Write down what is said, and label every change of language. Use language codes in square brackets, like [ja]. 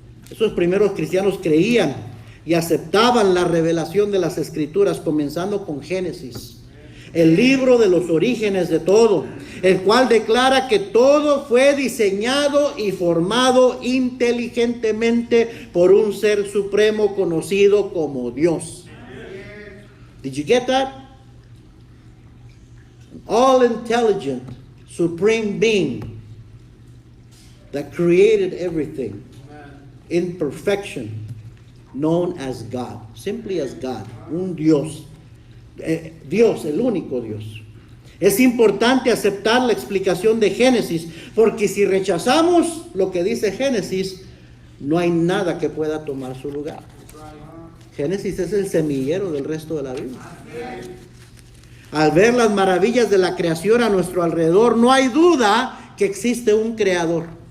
[es] Esos primeros cristianos creían y aceptaban la revelación de las Escrituras, comenzando con Génesis, el libro de los orígenes de todo, el cual declara que todo fue diseñado y formado inteligentemente por un ser supremo conocido como Dios. [en] Did you get that? An all-intelligent, supreme being that created everything in perfection, known as God, simply as God, [es] un Dios, Dios, el único Dios. Es importante aceptar la explicación de Génesis, porque si rechazamos lo que dice Génesis, no hay nada que pueda tomar su lugar. Génesis es el semillero del resto de la Biblia. Al ver las maravillas de la creación a nuestro alrededor, no hay duda que existe un creador.